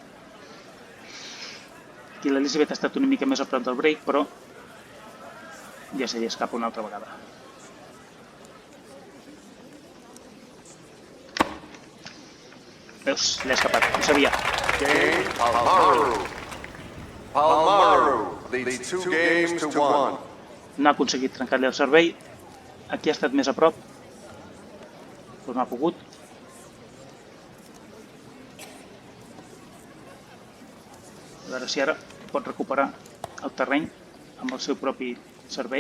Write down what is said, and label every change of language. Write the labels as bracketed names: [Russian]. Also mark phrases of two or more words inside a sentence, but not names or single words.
[Catalan] Aquí l'Elisabet ha estat una mica més a prop del break, però ja se li escapa una altra vegada. Veus, l'he escapat, ho sabia. [English] Palmaru leads 2 games to 1. [Catalan] No ha aconseguit trencar-li el servei. Aquí ha estat més a prop, però no ha pogut. A veure si ara pot recuperar el terreny amb el seu propi servei.